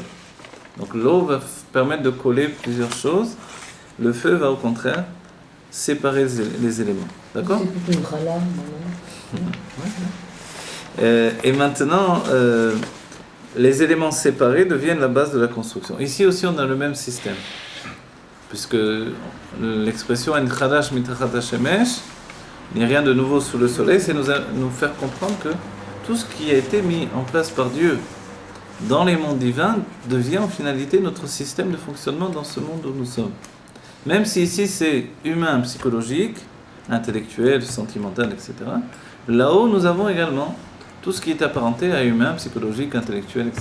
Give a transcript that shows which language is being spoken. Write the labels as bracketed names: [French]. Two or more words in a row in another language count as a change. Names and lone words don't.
[French] Donc l'eau va permettre de coller plusieurs choses, le feu va au contraire séparer les éléments. D'accord ? C'est plutôt une rala, et maintenant, les éléments séparés deviennent la base de la construction. Ici aussi, on a le même système. Puisque l'expression « [Hebrew] אין חדש תחת השמש », [French] il n'y a rien de nouveau sous le soleil, c'est nous faire comprendre que tout ce qui a été mis en place par Dieu dans les mondes divins devient en finalité notre système de fonctionnement dans ce monde où nous sommes. Même si ici c'est humain, psychologique, intellectuel, sentimental, etc., là-haut nous avons également tout ce qui est apparenté à humain, psychologique, intellectuel, etc.